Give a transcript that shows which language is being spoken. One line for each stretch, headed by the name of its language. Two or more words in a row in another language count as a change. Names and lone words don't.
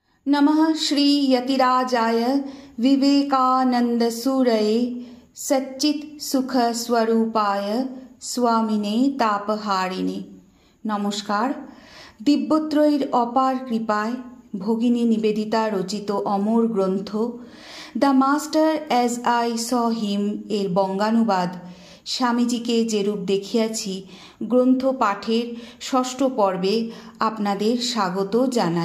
Sanskrit: नमः श्री यतिराजाय विवेकानंदसूरये सच्चित् सुख स्वरूपाय स्वामिने तापहारिणे।
Bangla: নমস্কার। দিব্যত্রয়ীর অপার কৃপায় ভগিনী নিবেদিতা রচিত অমর গ্রন্থ দ্য মাস্টার অ্যাজ আই স হিম এর বঙ্গানুবাদ স্বামীজিকে যেরূপ দেখিয়াছি গ্রন্থ পাঠের ষষ্ঠ পর্বে আপনাদের স্বাগত জানাই।